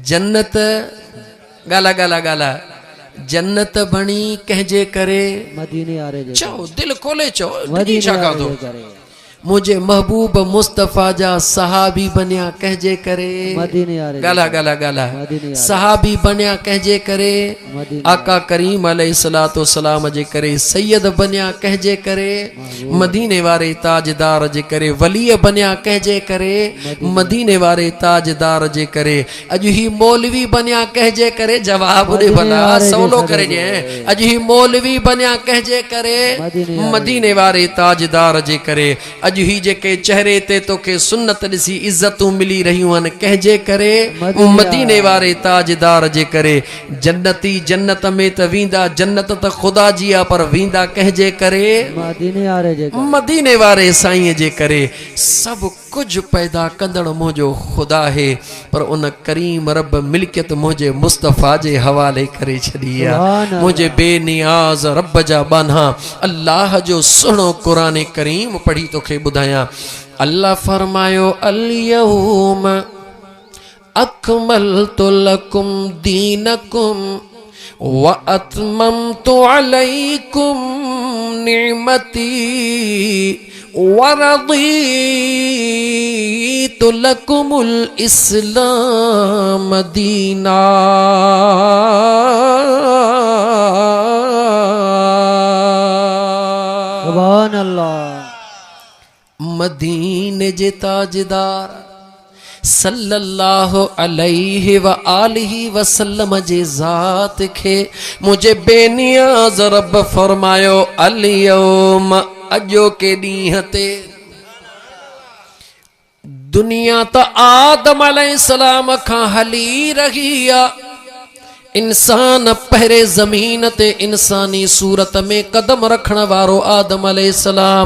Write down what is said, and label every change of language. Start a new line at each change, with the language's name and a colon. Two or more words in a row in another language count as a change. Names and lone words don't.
Sindhi: जन्नत ॻाल्हा ॻाल्हा ॻाल्हा जन्नत बणी कंहिंजे करे? मदीने वारे जे चओ, दिल खोले चओ, मदीने छा वारे कादो? जे करे। मुझे महबूब मुस्तफ़ा जा सहाबी बनिया कहजे करे? मदीने वारे गाला गाला गाला मदीने वारे। सहाबी बनिया कहजे करे? मदीने आका करीम
Arabic: عليه الصلاة والسلام
Sindhi: जे करे। सैयद बनिया कहजे करे? मदीने वारे ताजदार जे करे। वली बनिया कहजे करे? मदीने वारे ताजदार जे करे। अॼु ही मौलवी बनिया कहजे करे? जवाब दे भला, सवलो करे ॾे। अॼु ही मौलवी बनिया कहजे करे? मदीने वारे ताजदार जे करे। अॼु ही जेके चेहरे ते तोखे सुन्नत ॾिसी इज़तूं मिली रहियूं आहिनि कंहिंजे करे? मदीने वारे ताजदार जे करे। जन्नती जन्नत में त वेंदा, जन्नत त ख़ुदा जी आहे, पर वेंदा कंहिंजे करे? मदीने वारे जे करे। मदीने वारे साईं जे करे। सभु कुझु पैदा कंदड़ मुंहिंजो ख़ुदा है, पर उन करीम रब मिल्कियत मुंहिंजे मुस्तफ़ा जे हवाले करे छॾी आहे। मुंहिंजे बेनियाज़ रब जा बाना अल्लाह जो सुहिणो क़ुरान करीम पढ़ी तोखे ॿुधायां। अल्लाह फरमायो
Arabic: اليوم أكملت لكم دينكم وأتممت عليكم نعمتي ورضيت لكم الإسلام دينا. سبحان الله.
Sindhi: मदीने जे ताजदार
Arabic: صلى الله عليه وآله وسلم
Sindhi: जे ज़ात खे मुझे बेनियाज़ रब फरमायो अल-यौम, अॼो के ॾींहं ते दुनिया त आदम अलैहिस्सलाम खां हली रही आहे। इंसान पहरे जमीन ते इंसानी सूरत में कदम रखण वारो आदम अलैहिस्सलाम।